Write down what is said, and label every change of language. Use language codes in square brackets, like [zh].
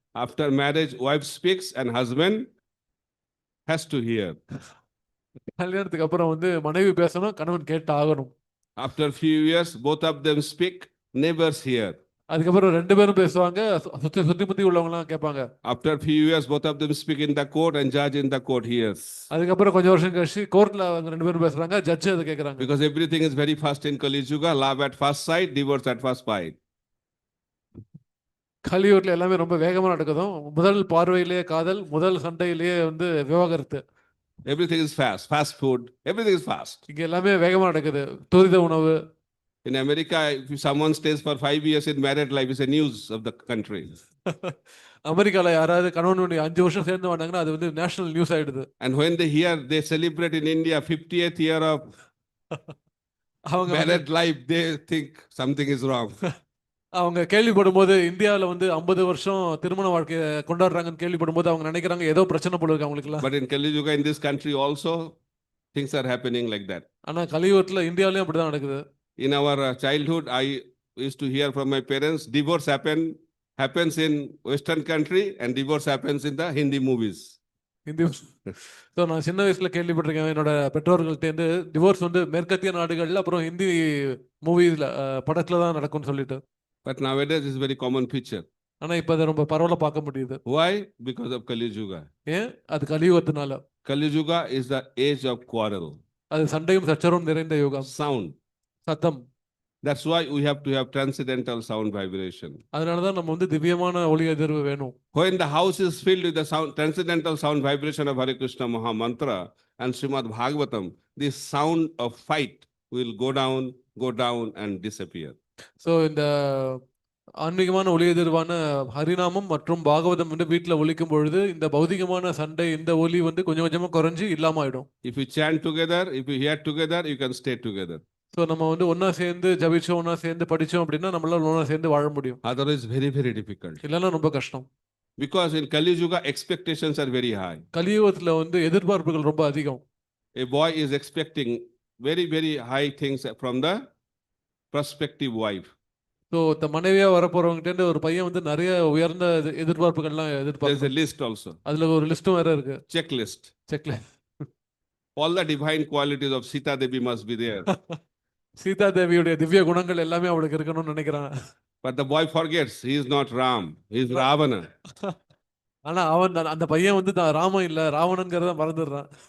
[en] After marriage, wife speaks and husband has to hear. [ta] கல்யாணத்துக்கு அப்புறம் வந்து மனைவி பேசணும், கணவன் கேட்டு ஆகணும். [en] After few years, both of them speak, neighbors hear. [ta] அதுக்கப்புறம் 2 பேரும் பேசுவாங்க, சுத்தி உள்ளவங்க எல்லாம் கேட்பாங்க. [en] After few years, both of them speak in the court and judge in the court hears. [ta] அதுக்கப்புறம் கொஞ்சம் வருஷம் கழிச்சு கோர்ட்ல அவங்க 2 பேரும் பேசுறாங்க, ஜட்ஜ் அதை கேக்குறாங்க. [en] Because everything is very fast in Kali Yuga, love at first sight, divorce at first sight. [ta] கலியுகத்துல எல்லாமே ரொம்ப வேகமா நடக்குதும். முதல் பார்வையிலேயே காதல், முதல் சண்டையிலேயே வந்து விவாகரத்து. [en] Everything is fast, fast food, everything is fast. [ta] இங்க எல்லாமே வேகமா நடக்குது. துரித உணவு. [en] In America, if someone stays for 5 years in married life, it's a news of the country. [ta] அமெரிக்கால யாராவது கணவன் மனைவி 5 வருஷம் சேர்ந்து வந்தாங்கன்னா அது வந்து நேஷனல் நியூஸ் ஆயிடுது. [en] And when they hear, they celebrate in India 50th year of [ta] அவங்க வந்து [en] married life, they think something is wrong. [ta] அவங்க கேள்விப்படும்போது இந்தியாவில் வந்து 50 வருஷம் திருமண வாழ்க்கையை கொண்டாடுறாங்கன்னு கேள்விப்படும்போது அவங்க நினைக்கிறாங்க ஏதோ பிரச்சனை போல இருக்கு அவங்களுக்குலாம். [en] But in Kali Yuga, in this country also, things are happening like that. [ta] ஆனா கலியுகத்துல இந்தியாவிலயும் அப்படிதான் நடக்குது. [en] In our childhood, I used to hear from my parents, divorce happens in Western country and divorce happens in the Hindi movies. [ta] Hindi so நான் சின்ன வயசுல கேள்விப்பட்டிருக்கேன் என்னோட பெற்றோர்கள்ட்டேருந்து divorce வந்து மேற்கத்திய நாடுகள்ல அப்புறம் ஹிந்தி மூவிஸ்ல படத்துல தான் நடக்கும்னு சொல்லிட்டு. [en] But nowadays, it's a very common feature. [ta] ஆனா இப்ப அதை ரொம்ப பரவலா பார்க்க முடியுது. [en] Why? Because of Kali Yuga. [ta] ஏன்? அது கலியுகத்தினால. [en] Kali Yuga is the age of quarrel. [ta] அது சண்டையும் சச்சரவும் நிறைந்த யுகம். [en] Sound. [ta] சத்தம். [en] That's why we have to have transcendental sound vibration. [ta] அதனாலதான் நம்ம வந்து திவ்யமான ஒலி அதிர்வு வேணும். [en] When the house is filled with the transcendental sound vibration of Hare Krishna Maha Mantra and Srimad Bhagavatam, this sound of fight will go down and disappear. [ta] So இந்த ஆன்மீகமான ஒலி எதிர்வான ஹரிநாமம் மற்றும் பாகவதம் வந்து வீட்டில் ஒலிக்கும் பொழுது இந்த பௌதிகமான சண்டை இந்த ஒலி வந்து கொஞ்சம் கொஞ்சமா குறைஞ்சு இல்லாம ஆயிடும். [en] If you chant together, if you hear together, you can stay together. [ta] So நம்ம வந்து ஒன்னா சேர்ந்து ஜபிச்சோம், ஒன்னா சேர்ந்து படிச்சோம் அப்படின்னா நம்மளால ஒன்னா சேர்ந்து வாழ முடியும். [en] Otherwise, very, very difficult. [ta] இல்லைன்னா ரொம்ப கஷ்டம். [en] Because in Kali Yuga, expectations are very high. [ta] கலியுகத்துல வந்து எதிர்பார்ப்புகள் ரொம்ப அதிகம். [en] A boy is expecting very, very high things from the prospective wife. [ta] So மனைவியா வரப்போறவங்கிட்ட இருந்து ஒரு பையன் வந்து நிறைய உயர்ந்த எதிர்பார்ப்புகள்லாம் [en] There's a [ta] எதிர்பார்ப்பு. [en] list also, [ta] அதுல ஒரு லிஸ்டும் வேற இருக்கு. [en] checklist. [ta] செக்ல [en] All the divine qualities of Sita Devi must be there. [ta] Sita தேவியுடைய திவ்ய குணங்கள் எல்லாமே அவளுக்கு இருக்கணும்னு நினைக்கிறான். [en] But the boy forgets he is not Ram, he is Ravana. [ta] ஆனா அவன் அந்த பையன் வந்து ராமன் இல்ல ராவணன்கிறத மறந்துடுறான்.